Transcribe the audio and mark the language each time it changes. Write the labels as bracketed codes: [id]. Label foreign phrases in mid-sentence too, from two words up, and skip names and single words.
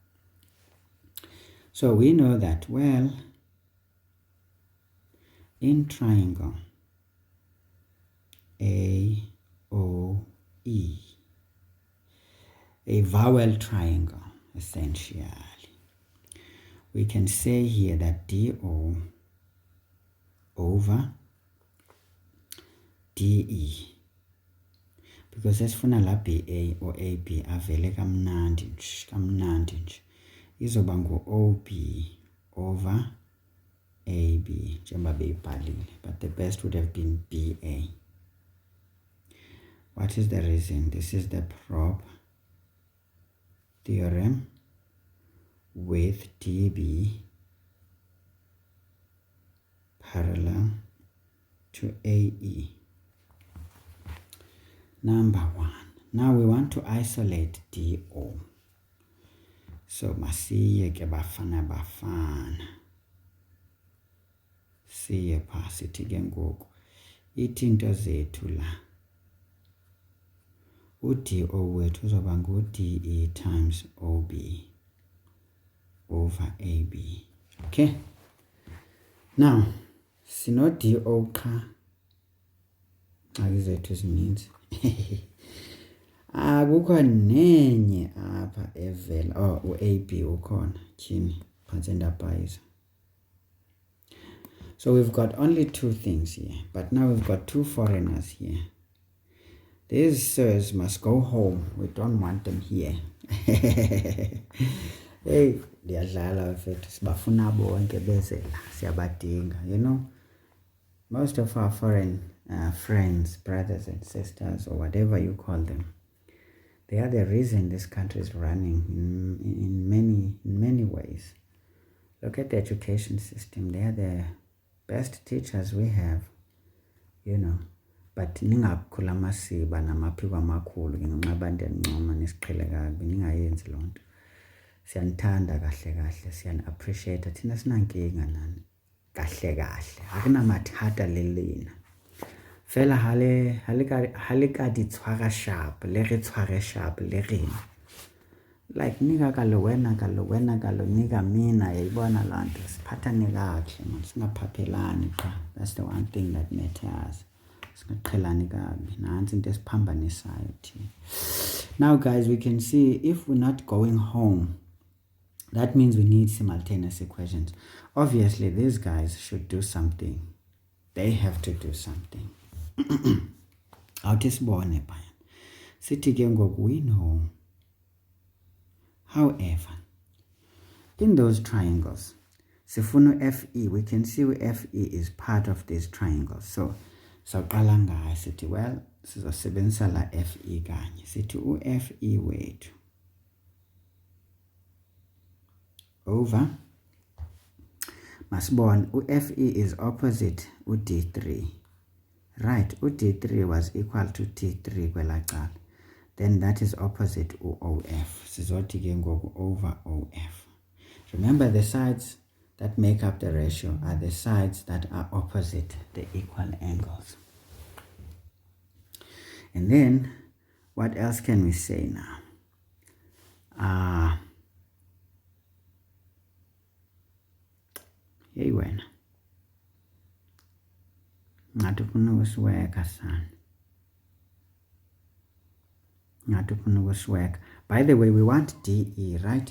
[en] So we know that, well, in triangle AOE, a vowel triangle, essentially, we can say here that DO over [zu] DE, because esifuna la BA or AB avele kamnandi nje, izoba ngu-OB [en] over AB [zu] njengoba beyibhalile, [en] but the best would have been BA. What is the reason? This is the prop theorem with DB parallel to AE. Number one. Now we want to isolate DO. [xh] So masiye ke bafana. Siye phasi sithi ke ngoku ithi into zethu la. U-DO wethu uzoba ngu-DE [en] times OB over AB. Okay? [xh] Now, sino DO qha. Zethu zininzi. Akukho nenye apha evela. u-AB ukhona tyhini phantse ndabhayiza. [en] So we've got only two things here, but now we've got two foreigners here. These sirs must go home. We don't want them here. [xh] Hey, ndiyadlala mfethu, sibafuna bonke bezela, siyabadinga. [en] You know, most of our foreign friends, brothers and sisters, or whatever you call them, they are the reason this country is running in many ways. Look at the education system. They are the best teachers we have, you know. [xh] But ningakhula masiba namaphiko amakhulu ngenxa ndiyancoma nesiqhele kabi ningayenzi lonto. [zu] Siyanithanda kahle siyani appreciate thina sinankinga nani kahle akunamathata lelena. [st] Fela halika di tshwara sharp le re tshware sharp le rena. [xh] Like nika ka lo wena ka lo nika mina yayibona lanto siphathane kahle man singaphaphelani qha. [en] That's the one thing that matters. Now guys, we can see if we're not going home, that means we need simultaneous equations. Obviously these guys should do something. They have to do something. We know. However, in those triangles, [xh] sifuna FE, [en] we can see FE is part of these triangles. [xh] So qala ngayo sithi, well, sizosebenzisa la FE kanye. Sithi u-FE wethu over, masibone, [en] u-FE is opposite u-D3. Right, u-D3 was equal to T3 kwela cala. Then that is opposite u-OF. [xh] Sizothi ke ngoku over OF. [en] Remember, the sides that make up the ratio are the sides that are opposite the equal angles. And then What else can we say now? [xh] Hey wena. Ngathi ufuna ukusiweka sana. [en] By the way, we want DE, right?